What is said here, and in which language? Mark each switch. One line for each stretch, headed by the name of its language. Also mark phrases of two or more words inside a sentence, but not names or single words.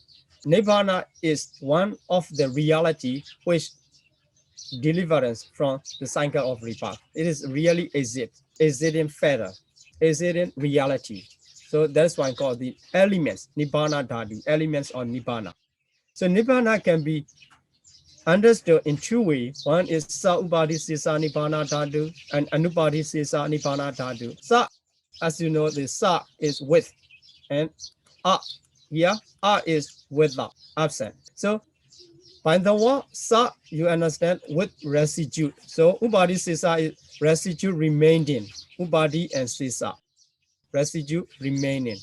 English: Nibbana is one of the reality which deliverance from the cycle of rebirth. It is really exiting feather, exiting reality. So that's why I call the elements,
Pali: Nibbana Dhatu,
English: elements of Nibbana. So Nibbana can be understood in two ways. One is
Pali: Sa Upadhi Sisa Nibbana Dhatu and Anupadhi Sisa Nibbana Dhatu.
English: Sa, as you know, the Sa is with, and A here, A is without, absent. So by the word Sa, you understand with residue. So
Pali: Upadhi Sisa
English: is residue remaining. Upadhi and Sisa, residue remaining.